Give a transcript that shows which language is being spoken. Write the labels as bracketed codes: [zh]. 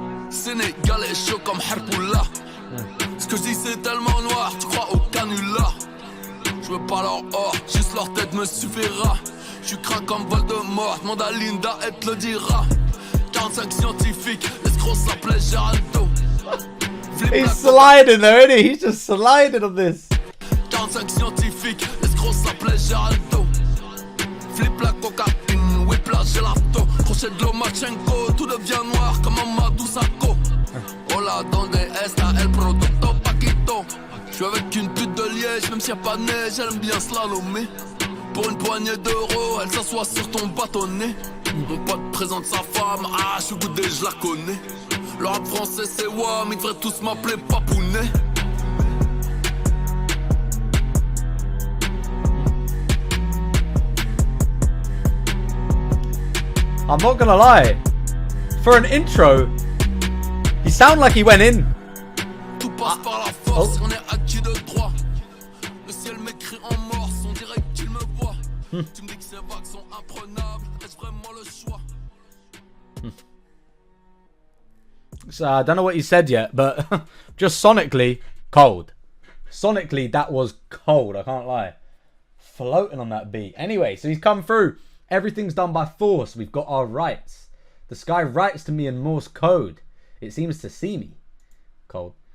[fr] Sénégalais chaud comme Harpoula. Ce que je dis c'est tellement noir, tu crois au canular. Je veux pas leur or, juste leur tête me suffira. Je crains comme Voldemort, demande à Linda, elle te le dira. 45 scientifiques, l'escroc s'appelait Geraldo. [en] He's sliding though, isn't he? He's just sliding on this. [fr] 45 scientifiques, l'escroc s'appelait Geraldo. Flip la cocaïne, whip la gelato. Crochet de Lomachenko, tout devient noir comme Amadou Sakho. [es] Hola, donde está el producto Paquito? [fr] J'suis avec une pute de Liège, même s'il y a pas de neige, elle aime bien slalomer. Pour une poignée d'euros, elle s'assoit sur ton bâtonnet. Mon pote présente sa femme, ah j'suis goudé, j'la connais. Le rap français c'est WAM, ils devraient tous m'appeler Papounet. [en] I'm not gonna lie, for an intro, he sounded like he went in. [fr] Tout passe par la force, on est acquis de droit. Le ciel m'écrit en morse, on dirait qu'il me voit. Tu me dis que ces vagues sont imprenables, est-ce vraiment le choix? [en] So I don't know what he said yet, but just sonically, cold. Sonically, that was cold, I can't lie. Floating on that beat. Anyway, so he's come through. Everything's done by force. We've got our rights. The sky writes to me in Morse code. It seems to see me. Cold.